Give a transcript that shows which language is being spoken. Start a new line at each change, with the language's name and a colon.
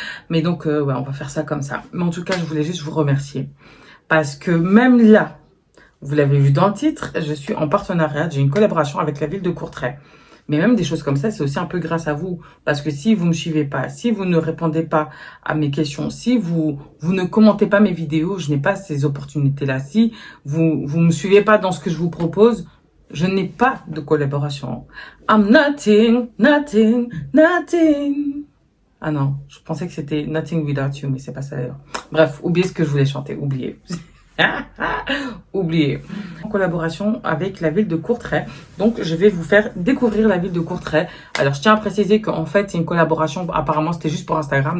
French: Mais donc, ouais, on va faire ça comme ça. Mais en tout cas, je voulais juste vous remercier parce que même là, vous l'avez vu dans le titre, je suis en partenariat, j'ai une collaboration avec la ville de Courtrai. Mais même des choses comme ça, c'est aussi un peu grâce à vous. Parce que si vous me suivez pas, si vous ne répondez pas à mes questions, si vous ne commentez pas mes vidéos, je n'ai pas ces opportunités-là. Si vous me suivez pas dans ce que je vous propose, je n'ai pas de collaboration.
English: I'm nothing, nothing, nothing.
French: Ah non, je pensais que c'était Nothing Without You, mais c'est pas ça d'ailleurs. Bref, oubliez ce que je voulais chanter, oubliez. Oubliez. En collaboration avec la ville de Courtrai. Donc, je vais vous faire découvrir la ville de Courtrai. Alors, je tiens à préciser qu'en fait, c'est une collaboration. Apparemment, c'était juste pour Instagram.